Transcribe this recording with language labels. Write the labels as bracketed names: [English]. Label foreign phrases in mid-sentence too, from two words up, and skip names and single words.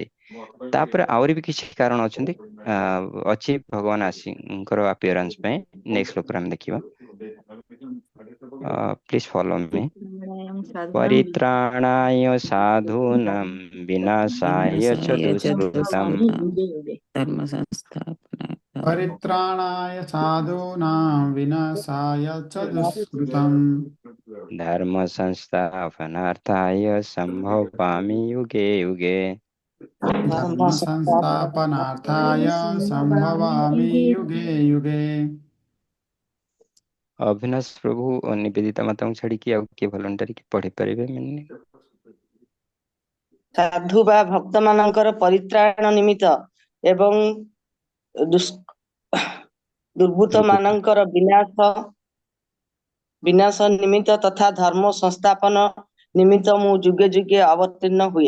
[Odia] ତାପରେ ଆହୁରି ବି କିଛି କାରଣ ଅଛନ୍ତି, ଅଛି ଭଗବାନ ଆସିଙ୍କର ଆପିୟରାନ୍ସ ପାଇଁ। ନେକ୍ସଟ ଶ୍ଲୋକରେ ଆମେ ଦେଖିବା। [English] please follow me. [Sanskrit] ପ୍ରାଣାୟାମ ସାଧୁନାଂ ପରିତ୍ରାଣାୟ ସାଧୂନାଂ ବିନାଶାୟ च विनाशाय च दुष्कृतम् ଭାବାମି दुष्कृताम् ଯୁଗେ ଯୁଗେ। धर्म संस्थापनार्थाय परित्राणाय साधूनां विनाशाय च दुष्कृतम् धर्म संस्थापनार्थाय संभवामि युगे युगे। धर्म संस्थापनार्थाय संभवामि युगे युगे। [Odia] ଅଭିନାଶ ପ୍ରଭୁ ଓ ନିବେଦିତା ମାତାଙ୍କୁ ଛାଡିକି ଆଉ କିଏ ଭଲଣ୍ଟାରୀ କି ପଢି ପାରିବେ? ସାଧୁ ବା ଭକ୍ତମାନଙ୍କର ପରିତ୍ରାଣ ନିମିତ୍ତ ଏବଂ ଦୁର୍ବୃତ୍ତ ମାନଙ୍କର ବିନାଶ ନିମିତ୍ତ ତଥା ଧର୍ମ ସଂସ୍ଥାପନ ନିମିତ୍ତ ମୁଁ ଯୁଗେ ଯୁଗେ ଅବତୀର୍ଣ୍ଣ ହୁଏ।